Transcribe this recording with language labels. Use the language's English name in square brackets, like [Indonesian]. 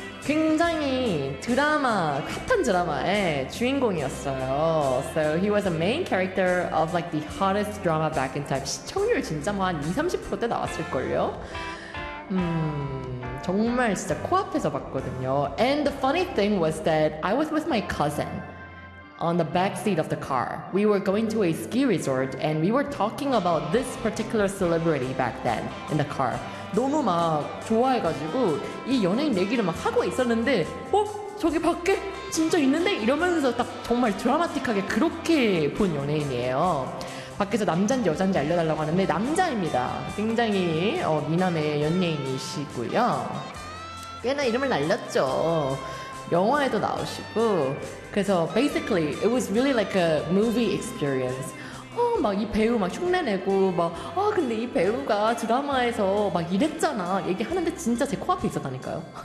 [Korean] 굉장히 드라마, 카툰 드라마의 주인공이었어요. [English] So he was a main character of like the hottest drama back in time. [Korean] 시청률 진짜 뭐 한 20, 30%대 나왔을걸요? 정말 진짜 코앞에서 봤거든요. [English] And the funny thing was that I was with my cousin on the backseat of the car. We were going to a ski resort and we were talking about this particular celebrity back then in the car. [Korean] 너무 막 좋아해가지고 이 연예인 얘기를 막 하고 있었는데 어? 저기 밖에 진짜 있는데? 이러면서 딱 정말 드라마틱하게 그렇게 본 연예인이에요. 밖에서 남잔지 여잔지 알려달라고 하는데 남자입니다. 굉장히 미남의 연예인이시고요. 꽤나 이름을 날렸죠. 영화에도 나오시고. 그래서 [English] basically it was really like a movie experience. [Korean] 막 이 배우 막 흉내 내고 막 아 근데 이 배우가 드라마에서 막 이랬잖아 얘기하는데 진짜 제 코앞에 있었다니까요.